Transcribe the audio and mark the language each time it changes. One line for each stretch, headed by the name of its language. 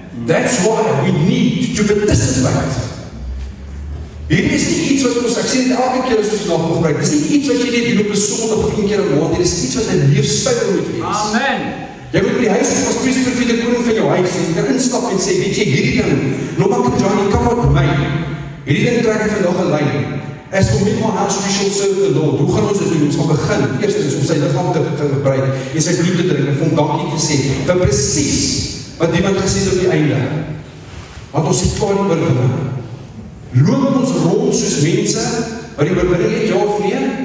English: That's why we need to participate.
Afrikaans: Hierdie is nie iets wat ons, ek sê dit elke keer as ons nog gebruik, dit is nie iets wat jy net doen op 'n Sondag of 1 keer 'n maand, dit is iets wat 'n leefstyl moet wees. Amen. Jy moet by die huis as priester vir die koning van jou huis en jy kan instap en sê, weet jy, hierdie ding, Nomak en Johnny, kom op my. Hierdie ding trek ek vandag 'n lyn.
English: As for me, my house, we shall serve the Lord.
Afrikaans: Hoe gaan ons dit doen? Ons gaan begin, eerstens om sy liggaam te gebruik en sy bloed te drink en vir hom dankie te sê, vir presies wat iemand gesê het op die einde. Want ons het klaar die oorwinning. Loop ons rond soos mense, wat die oorwinning het, ja of nee?